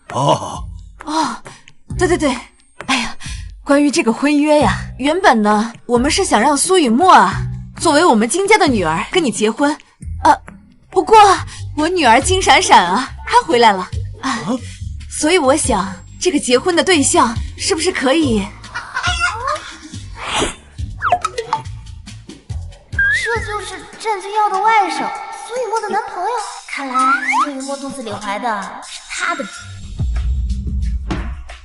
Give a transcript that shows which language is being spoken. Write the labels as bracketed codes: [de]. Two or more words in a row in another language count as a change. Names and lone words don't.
[zh] 對，哎呀，關於這個婚約呀，原本呢，我們是想讓蘇雨墨啊作為我們金家的女兒跟你結婚，不過我女兒金閃閃啊，她回來了啊，所以我想這個結婚的對象是不是可以？這就是戰軍耀的外甥蘇雨墨的男朋友，看來蘇雨墨肚子裡懷的是他的。